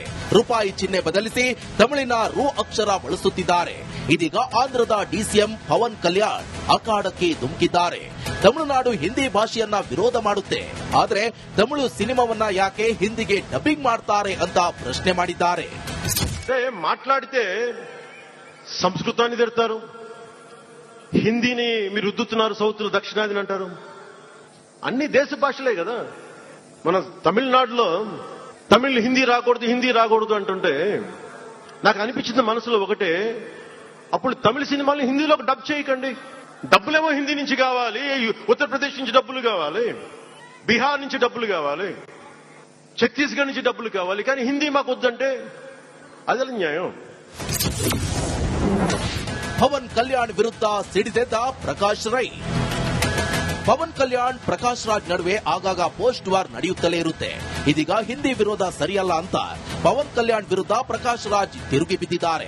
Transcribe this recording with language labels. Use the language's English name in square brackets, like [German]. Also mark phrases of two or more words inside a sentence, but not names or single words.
[Kannada] ರೂಪಾಯಿ ಚಿಹ್ನೆ ಬದಲಿಸಿ ತಮಿಳಿನ ರು ಅಕ್ಷರ ಬಳಸುತ್ತಿದ್ದಾರೆ. ಇದೀಗ ಆಂಧ್ರದ ಡಿಸಿಎಂ ಪವನ್ ಕಲ್ಯಾಣ್ ಅಖಾಡಕ್ಕೆ ಧುಮುಕಿದ್ದಾರೆ. ತಮಿಳುನಾಡು ಹಿಂದಿ ಭಾಷೆಯನ್ನ ವಿರೋಧ ಮಾಡುತ್ತೆ, ಆದ್ರೆ ತಮಿಳು ಸಿನಿಮಾವನ್ನ ಯಾಕೆ ಹಿಂದಿಗೆ ಡಬ್ಬಿಂಗ್ ಮಾಡ್ತಾರೆ ಅಂತ ಪ್ರಶ್ನೆ ಮಾಡಿದ್ದಾರೆ. [Telugu] మాట్లాడితే సంస్కృతాన్ని తిడతారు, హిందీని మీరు రుద్దుతున్నారు, సౌత్లో దక్షిణాదిని అంటారు. అన్ని దేశ భాషలే కదా. మన తమిళనాడులో తమిళ్ హిందీ రాకూడదు అంటుంటే నాకు అనిపించింది మనసులో ఒకటే, అప్పుడు తమిళ సినిమాలు హిందీలోకి డబ్ చేయకండి. డబ్బులేమో హిందీ నుంచి కావాలి, ఉత్తరప్రదేశ్ నుంచి డబ్బులు కావాలి, బీహార్ నుంచి డబ్బులు కావాలి, ఛత్తీస్గఢ్ నుంచి డబ్బులు కావాలి, కానీ హిందీ మాకు వద్దంటే [Kannada] ಅದೆಲ್ಲ ನ್ಯಾಯ. ಪವನ್ ಕಲ್ಯಾಣ್ ವಿರುದ್ಧ ಸಿಡಿದೆದ್ದ ಪ್ರಕಾಶ್ ರೈ. ಪವನ್ ಕಲ್ಯಾಣ್ ಪ್ರಕಾಶ್ ರಾಜ್ ನಡುವೆ ಆಗಾಗ [English] post war [Kannada] ನಡೆಯುತ್ತಲೇ ಇರುತ್ತೆ. ಇದೀಗ ಹಿಂದಿ ವಿರೋಧ ಸರಿಯಲ್ಲ ಅಂತ ಪವನ್ ಕಲ್ಯಾಣ್ ವಿರುದ್ಧ ಪ್ರಕಾಶ್ ರಾಜ್ ತಿರುಗಿ ಬಿದ್ದಿದ್ದಾರೆ.